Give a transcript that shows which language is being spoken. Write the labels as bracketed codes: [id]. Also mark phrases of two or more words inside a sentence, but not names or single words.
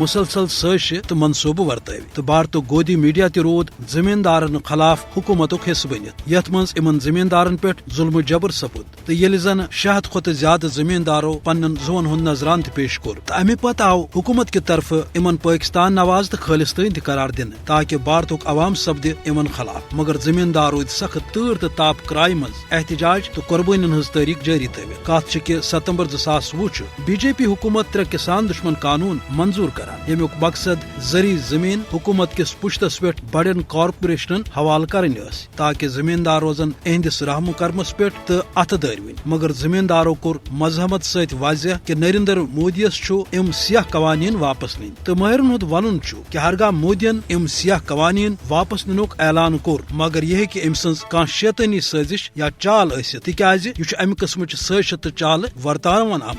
[ks] مسلسل سٲزشہِ تہٕ منصوٗبہٕ ورتٲوِ تہٕ بھارتُک گودی میڈیا تہِ روٗد زمیندارن خلاف حکومتُک حصہٕ بٔنِتھ، یتھ منٛز یِمن زمیندارن پٮ۪ٹھ ظلمہٕ جبر سپُد تہٕ ییٚلہِ زن 600 کھۄتہٕ زیادٕ زمیندارو پننٮ۪ن زُوَن ہُنٛد نذرانہٕ تہِ پیش کوٚر تہٕ امہِ پتہٕ آو حکومت کہِ طرفہٕ یِمن پٲکستان نواز تہٕ خٲلستٲنۍ تہِ قرار دِنہٕ تاکہِ بھارتُک عوام سپدِ یِمن خلاف، مگر زمیندار روٗدۍ سخت تۭر تہٕ تاپ کرایہِ منٛز احتجاج تہٕ قۄربٲنین ہٕنٛز تٲریٖخ جٲری تھٲوِتھ۔ کتھ چھِ کہِ ستمبر 2020 چھُ بی جے پی حکومت 3 کسان دشمن قانون منظور کران، ییٚمیُک مقصد زرعی زمین حکومت کِس پُشتس پٮ۪ٹھ بڑٮ۪ن کارپوریشنن حوالہٕ کرٕنۍ ٲس تاکہِ زمیندار روزن اہندِس رحم کرمس پٮ۪ٹھ تہٕ اتھٕ دٲروٕنۍ، مگر زمیندارو کوٚر مذہمت سۭتۍ واضح کہِ نریندر مودیَس چھُ یِم سیاہ قوانین واپس نِنۍ تہٕ مٲہرن ہُنٛد ونُن چھُ کہِ ہرگاہ مودین یِم سیاہ قوانین واپس نِنُک اعلان کوٚر، مگر یہِ ہیٚکہِ أمۍ سٕنٛز کانٛہہ شیطٲنی سٲزش یا چال ٲسِتھ، تِکیازِ یہِ چھُ امہِ قٕسمٕچ سٲزشہٕ تہٕ چالہٕ ورتاوان آمُت۔